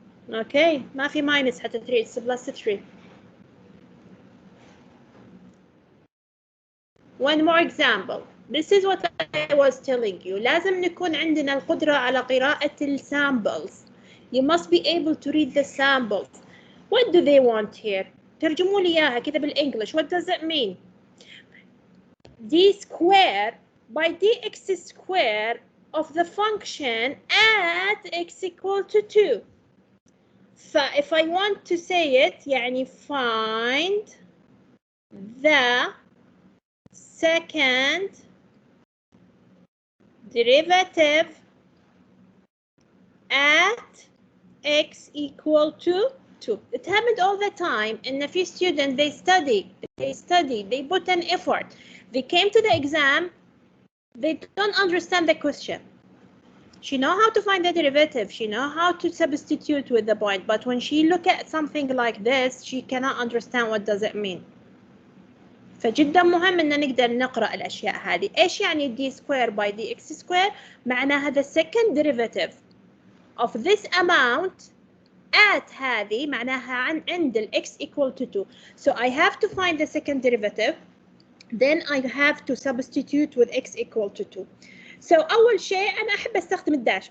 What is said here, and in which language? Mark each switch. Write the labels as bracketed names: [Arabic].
[English] Okay, [Arabic] ما في [English] minus حتى 3, it's plus 3. One more example. This is what I was telling you. [Arabic] لازم نكون عندنا القدرة على قراءة السامبلز. [English] You must be able to read the samples. What do they want here? [Arabic] ترجموا لي إياها كذا بالإنجليش. [English] What does it mean? d square by dx square of the function at x equal to 2. So if I want to say it, يعني find the second derivative at x equal to 2. It happened all the time. And a few students, they study, they put an effort. They came to the exam, they don't understand the question. She know how to find the derivative, she know how to substitute with the point, but when she look at something like this, she cannot understand what does it mean. [Arabic] فجدا مهم ان نقدر نقرأ الاشياء هذه. ايش يعني [English] d square by dx square؟ [Arabic] معناها [English] the second derivative of this amount at [Arabic] هذه معناها عند ال [English] x equal to 2. So I have to find the second derivative. Then I have to substitute with x equal to 2. So [Arabic] أول شيء أنا أحب أستخدم الداش.